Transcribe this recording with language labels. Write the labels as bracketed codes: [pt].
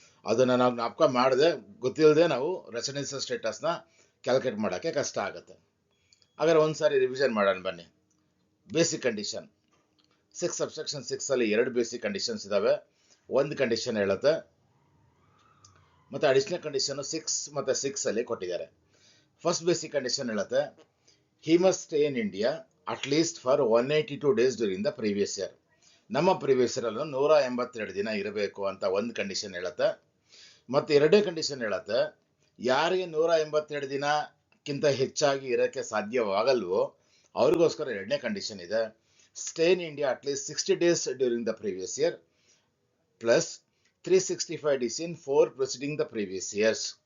[kn] ಅದನ್ನು ನಾವು ಜ್ಞಾಪಕ ಮಾಡದೆ, ಗೊತ್ತಿಲ್ಲದೆ ನಾವು ರೆಸಿಡೆನ್ಷಿಯಲ್ ಸ್ಟೇಟಸ್ನ ಕ್ಯಾಲ್ಕುಲೇಟ್ ಮಾಡೋಕ್ಕೆ ಕಷ್ಟ ಆಗುತ್ತೆ. ಹಾಗಾದ್ರೆ ಒಂದ್ಸಾರಿ ರಿವಿಷನ್ ಮಾಡೋಣ ಬನ್ನಿ. ಬೇಸಿಕ್ ಕಂಡೀಷನ್ 6 ಸಬ್ಸೆಕ್ಷನ್ 6 ಅಲ್ಲಿ 2 ಬೇಸಿಕ್ ಕಂಡೀಷನ್ಸ್ ಇದಾವೆ. ಒಂದು ಕಂಡೀಷನ್ ಹೇಳುತ್ತೆ, ಮತ್ತೆ ಅಡಿಷನಲ್ ಕಂಡೀಷನ್ 6 ಮತ್ತೆ 6 ಅಲ್ಲಿ ಕೊಟ್ಟಿದ್ದಾರೆ. [en] First basic condition ಹೇಳುತ್ತೆ, he must stay in India at least for 182 days during the previous year. [kn] ನಮ್ಮ ಪ್ರೀವಿಯಸ್ ಇಯರ್ ಅಲ್ಲೂ 182 ದಿನ ಇರಬೇಕು ಅಂತ ಒಂದು ಕಂಡೀಷನ್ ಹೇಳುತ್ತೆ. ಮತ್ತೆ ಎರಡನೇ ಕಂಡೀಷನ್ ಹೇಳುತ್ತೆ, ಯಾರಿಗೆ 182 ದಿನಕ್ಕಿಂತ ಹೆಚ್ಚಾಗಿ ಇರೋಕ್ಕೆ ಸಾಧ್ಯವಾಗಲ್ವೋ ಅವ್ರಿಗೋಸ್ಕರ ಎರಡನೇ ಕಂಡೀಷನ್ ಇದೆ, [en] Stay in India at least 60 days during the previous year plus 365 days in 4 preceding the previous years.